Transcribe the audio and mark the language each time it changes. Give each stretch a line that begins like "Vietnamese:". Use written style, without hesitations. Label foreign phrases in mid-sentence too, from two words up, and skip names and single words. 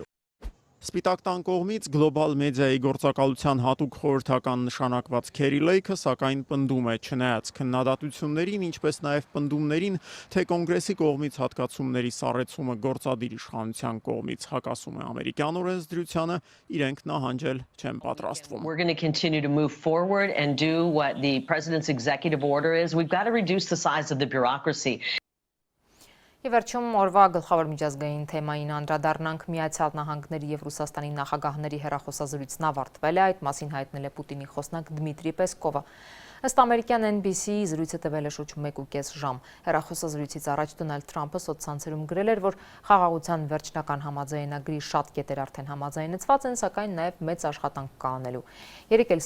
Armenian: Սպիտակ տան կողմից գլոբալ մեդիայի գործակալության հատուկ խորհրդական նշանակված Քերի Լեյքը սակայն պնդում է, չնայած քննադատություններին, ինչպես նաև պնդումներին, թե կոնգրեսի կողմից հատկացումների սառեցումը գործադիր իշխանության կողմից հակասում է ամերիկյան օրենսդրությանը, իրենք նահանջել չեն պատրաստվում։
English: We're going to continue to move forward and do what the president's executive order is. We've got to reduce the size of the bureaucracy.
Armenian: Եվ վերջում օրվա գլխավոր միջազգային թեմային անդրադառնանք Միացյալ Նահանգների եւ Ռուսաստանի նախագահների հեռախոսազրույցն ավարտվել է, այդ մասին հայտնել է Պուտինի խոսնակ Դմիտրի Պեսկովը։ Ըստ ամերիկյան NBC-ի զրույցը տևել է շուրջ 1.5 ժամ։ Հեռախոսազրույցից առաջ Դոնալդ Թրամփը սոցցանցերում գրել էր, որ խաղաղության վերջնական համաձայնագրի շատ կետեր արդեն համաձայնեցված են, սակայն նաև մեծ աշխատանք կա անելու։ Երեկ էլ